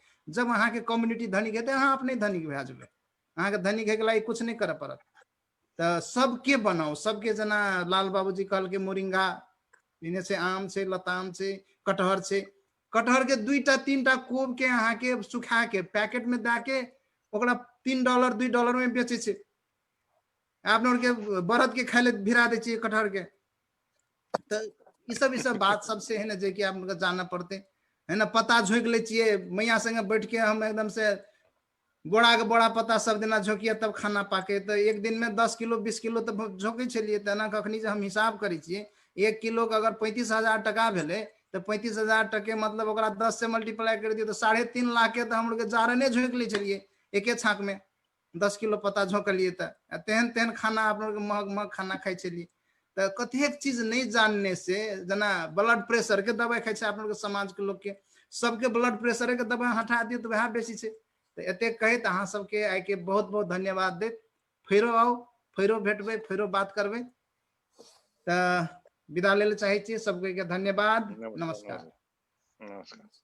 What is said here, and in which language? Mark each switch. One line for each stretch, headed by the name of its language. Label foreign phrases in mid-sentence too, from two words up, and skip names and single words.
Maithili: जब अहाँ के कम्युनिटी धनिक हेते अहाँ अपने धनिक भए जेबे, अहाँ के धनिक हेके लागि कुछ नहीं करे पड़त। तो सबके बनाओ, सबके जना लाल बाबूजी कहल के मोरिंगा इने से आम से, लताम से, कटहर से, कटहर के 2टा 3टा कोब के अहाँ के सुखा के पैकेट में दा के ओकरा $3 $2 में बेचे छे। आपने के बरद के खाए ले भिरा दे छिए कटहर के। तो ई सब बात सबसे है ना जे कि आप जानना पड़ते है ना। पता झोंक ले छिए, मैया संगे बैठ के हम एकदम से बोड़ा के बोड़ा पता सब दिना झोंकिए तब खाना पाके। तो एक दिन में 10 किलो 20 किलो तो झोंके छलिए। तना कखनी हम हिसाब करे छिए 1 किलो के अगर 35,000 टका भेले तो 35,000 टके मतलब ओकरा 10 से मल्टीप्लाई कर दिए तो 3.5 लाख के तो हम लोग जारने झोंक ले चलिए एके छाक में। 10 किलो पता झोंकलिए तो तेहन तेहन खाना आप लोग महग महग खाना खाई चलिए। तो कतेक चीज नहीं जानने से, जना
English: blood pressure
Maithili: के दवाई खाई आप लोग समाज के लोग के, सबके
English: blood pressure
Maithili: के दवाई हटा दिए तो वह बेसी है। तो एते कहत अहाँ सबके आइ के बहुत बहुत धन्यवाद दे। फेरो आओ, फेरो भेटबे, फेरो बात करबे। तो विदा ले चाहे छी सबके धन्यवाद, नमस्कार। नमस्कार।